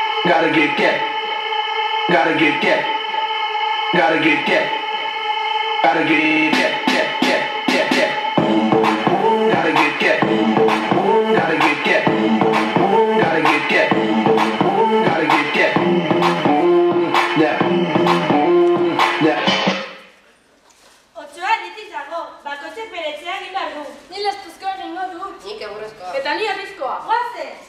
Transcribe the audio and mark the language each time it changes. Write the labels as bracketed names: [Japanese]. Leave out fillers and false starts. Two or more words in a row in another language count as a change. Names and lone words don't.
[English] Gotta get that. Gotta get that. Gotta get that. Gotta get that. Gotta get that. Gotta get that. Gotta get that. Gotta get that. [Basque] Otsoa ditzago, bakotxe peretzea egin behar du. Ni lastuzkoa egingo dut. Nik egurrezkoa. Eta ni arrizkoa. Guazen!